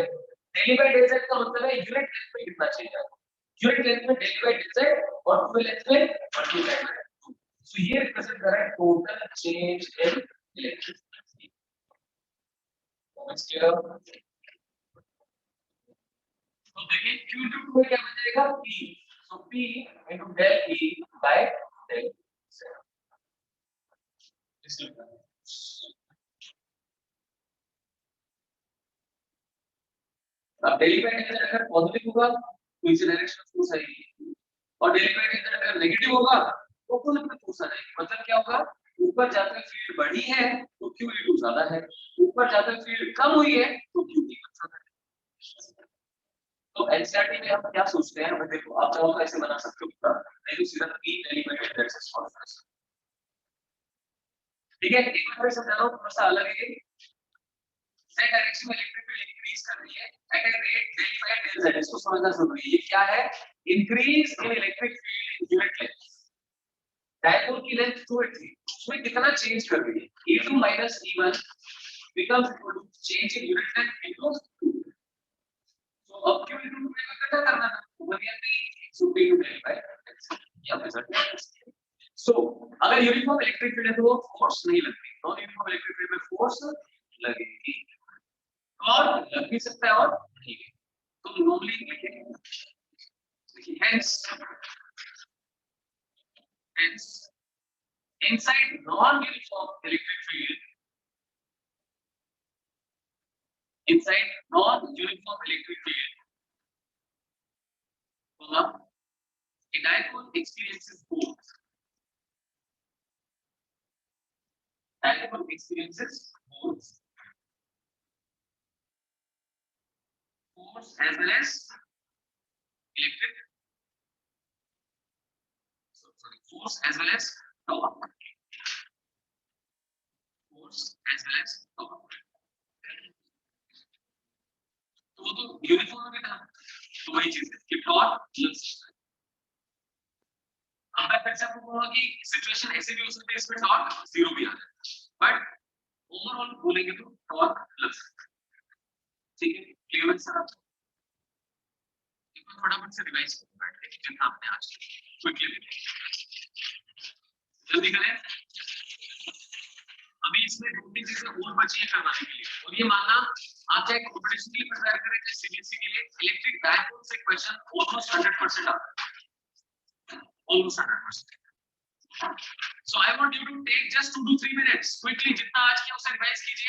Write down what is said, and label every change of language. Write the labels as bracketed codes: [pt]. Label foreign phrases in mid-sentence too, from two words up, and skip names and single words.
[en] del by del z [hi] का मतलब है [en] unit length [hi] में कितना चेंज आया, [en] unit length [hi] में [en] del by del z [hi] और 2 लेंथ में [en] multiply by 2. [hi] सो ये रिप्रेजेंट कर रहा है [en] total change in electric field. [hi] तो देखिए Q2 में क्या बन जाएगा, P, सो [en] P into del E by del Z। [hi] अब [en] del E by del Z [hi] अगर पॉजिटिव होगा तो इस डायरेक्शन में फोर्स आएगी, और [en] del E by del Z [hi] अगर नेगेटिव होगा तो अपोजिट में फोर्स आ जाएगी। मतलब क्या होगा, ऊपर जाकर फील्ड बढ़ी है तो QE2 ज्यादा है, ऊपर जाकर फील्ड कम हुई है तो QE1 ज्यादा है। तो एनसीईआरटी में हम क्या सोचते हैं, हमें देखो, आप चाहो तो ऐसे बना सकते हो, नहीं तो सीधा P [en] element direction [hi] सॉल्व कर सकते हो। ठीक है, एक बार समझा रहा हूं, थोड़ा सा अलग है। z डायरेक्शन में [en] electric field increase [hi] कर रही है [en] at a rate del by del z, [hi] इसको समझना जरूरी है। ये क्या है, [en] increase in electric field unit length. [hi] डायपोल की लेंथ 2a थी, उसमें कितना चेंज कर रही है, [en] E2 minus E1 becomes equal to change in unit length into 2। [hi] So अब इकट्ठा करना था, [en] 1 should be divided by [hi] या सो अगर [en] uniform electric field [hi] है तो वो फोर्स नहीं लगती, [en] non uniform electric field [hi] में फोर्स लगेगी, और लग भी सकता है और नहीं भी। तो नॉर्मली लिखेंगे [en] हेंस inside non-uniform electric field, inside non-uniform electric field, a dipole experiences both. Dipole experiences both force as well as electric. Force as well as torque. Force as well as torque. [hi] तो वो तो यूनिफॉर्म में था, तो वही चीज है कि [en] torque plus [hi] अब मैं फिर से आपको बोलूंगा कि सिचुएशन ऐसे भी हो सकती है इसमें टॉर्क जीरो भी आ जाए, [en] but overall [hi] बोलेंगे तो [en] torque plus, [hi] ठीक है? क्लियर है सर? फटाफट से रिवाइज करते हैं जितना आपने आज क्विकली जल्दी करें। अभी इसमें दो तीन चीजें और बची हैं करवाने के लिए, और ये मानना आप चाहे कॉम्पिटिशन के लिए प्रिपेयर करें चाहे सीबीएसई के लिए, इलेक्ट्रिक डायपोल से क्वेश्चन ऑलमोस्ट 100% आता है, ऑलमोस्ट 100%। [en] so I want you to take just 2 to 3 minutes quickly, [hi] जितना आज किया उसे रिवाइज कीजिए।